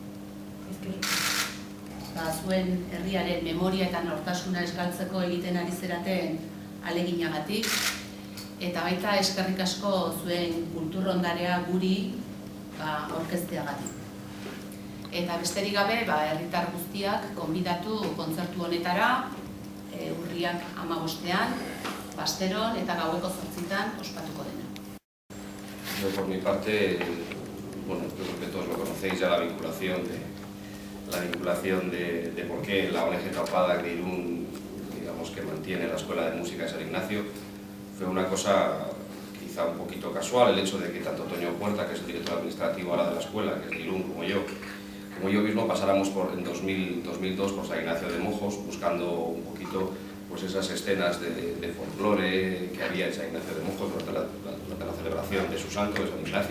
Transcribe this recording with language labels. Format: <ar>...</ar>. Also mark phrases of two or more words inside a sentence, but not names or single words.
<eu>Zuen herriaren memoria eta nortasuna eskaltzeko egiten ari zeraten aleginagatik, eta baita eskerrik asko zuen kulturondarea guri aurkezteagatik. Eta besterik gabe, herritar guztiak gonbidatu kontzertu honetara, urriak 15ean, Basteron eta gaueko 8:00 ospatuko dena.</eu> <es>Yo por mi parte, bueno, creo que todos lo conocéis ya, la vinculación de por qué la ONG Taupadak de Irún, digamos que mantiene la Escuela de Música de San Ignacio. Fue una cosa quizá un poquito casual el hecho de que tanto Toño Puerta, que es el director administrativo ahora de la escuela, que es de Irún, como yo mismo pasáramos en 2002 por San Ignacio de Mojos buscando un poquito pues esas escenas de folclore que había en San Ignacio de Mojos durante la celebración de su santo, de San Ignacio.</es>